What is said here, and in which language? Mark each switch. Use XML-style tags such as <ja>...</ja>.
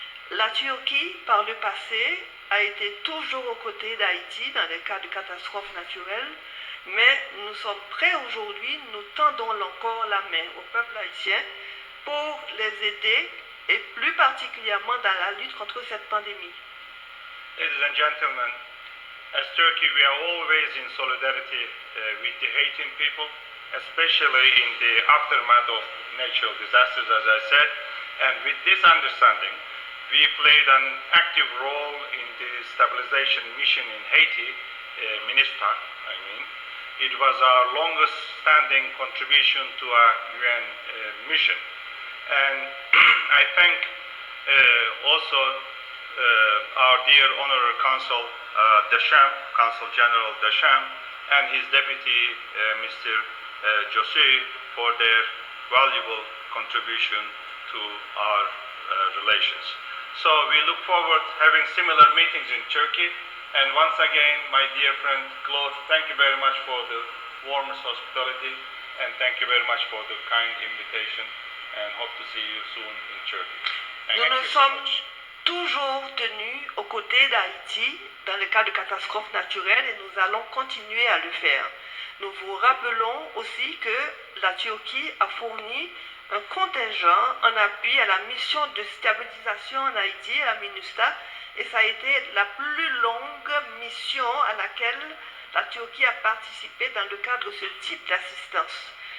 <fr>La Turquie, par le passé, a été toujours aux côtés d'Haïti dans les cas de catastrophes naturelles, mais nous sommes prêts aujourd'hui, nous tendons encore la main au peuple haïtien pour les aider et plus particulièrement dans la lutte contre cette pandémie.</fr> <en>Ladies and gentlemen, as Turkey, we are always in solidarity with the Haitian people, especially in the aftermath of natural disasters, as I said. And with this understanding, we played an active role in the stabilization mission in Haiti, MINUSTAH, I mean. It was our longest standing contribution to our UN mission. And I thank also our dear Honorary Consul Deschamps, Consul General Deschamps, and his deputy, Mr. José, for their valuable contribution to our relations. So we look forward to having similar meetings in Turkey. And once again, my dear friend Claude, thank you very much for the warmest hospitality, and thank you very much for the kind invitation, and hope to see you soon in Turkey.</en> <fr>Nous nous sommes toujours tenus aux côtés d'Haïti dans le cas de catastrophes naturelles et nous allons continuer à le faire. Nous vous rappelons aussi que la Turquie a fourni un contingent en appui à la mission de stabilisation en Haïti, la MINUSTAH, et ça a été la plus longue mission à laquelle la Turquie a participé dans le cadre de ce type d'assistance.</fr>